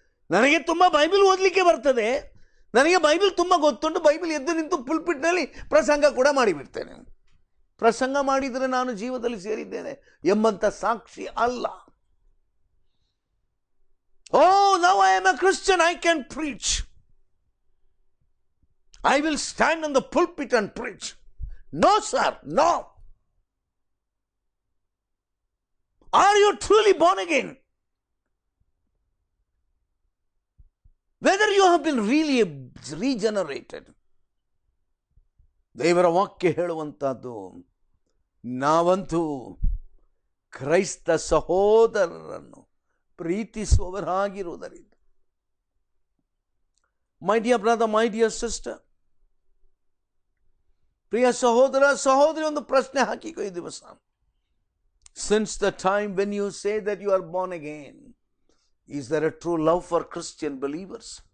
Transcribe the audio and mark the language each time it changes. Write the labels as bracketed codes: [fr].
[kn] ನನಗೆ ತುಂಬ ಬೈಬಲ್ ಓದಲಿಕ್ಕೆ ಬರ್ತದೆ, ನನಗೆ ಬೈಬಲ್ ತುಂಬ ಗೊತ್ತುಂಟು, ಬೈಬಲ್ ಎದ್ದು ನಿಂತು ಪುಲ್ಪಿಟ್ನಲ್ಲಿ ಪ್ರಸಂಗ ಕೂಡ ಮಾಡಿಬಿಡ್ತೇನೆ. ಪ್ರಸಂಗ ಮಾಡಿದರೆ ನಾನು ಜೀವದಲ್ಲಿ ಸೇರಿದ್ದೇನೆ ಎಂಬಂಥ ಸಾಕ್ಷಿ ಅಲ್ಲ. [en] Oh, now I am a Christian, I can preach. I will stand on the pulpit and preach. No, sir, no. Are you truly born again? Whether you have been really regenerated. [kn] ದೇವರ ವಾಕ್ಯ ಹೇಳುವಂತಹದ್ದು, ನಾವಂತೂ ಕ್ರೈಸ್ತ ಸಹೋದರರನ್ನು ಪ್ರೀತಿಸುವವರಾಗಿರುವುದರಿಂದ. [en] my dear brother, my dear sister, [kn] ಪ್ರಿಯ ಸಹೋದರ ಸಹೋದರಿ, ಒಂದು ಪ್ರಶ್ನೆ ಹಾಕಿಕೋ ಈ ದಿವಸ. [en] Since the time when you say that you are born again, is there a true love for Christian believers?